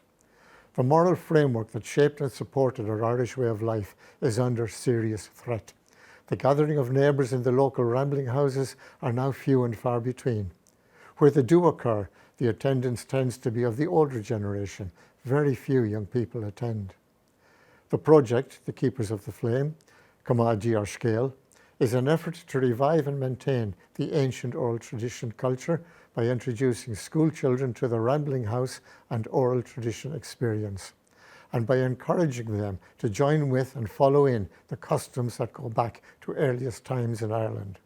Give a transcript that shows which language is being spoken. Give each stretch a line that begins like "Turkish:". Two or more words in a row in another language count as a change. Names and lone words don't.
English: The moral framework that shaped and supported our Irish way of life is under serious threat. The gathering of neighbours in the local rambling houses are now few and far between. Where they do occur, the attendance tends to be of the older generation. Very few young people attend. The project, The Keepers of the Flame, Comáidí ar Scéal, is an effort to revive and maintain the ancient oral tradition culture by introducing school children to the rambling house and oral tradition experience, and by encouraging them to join with and follow in the customs that go back to earliest times in Ireland.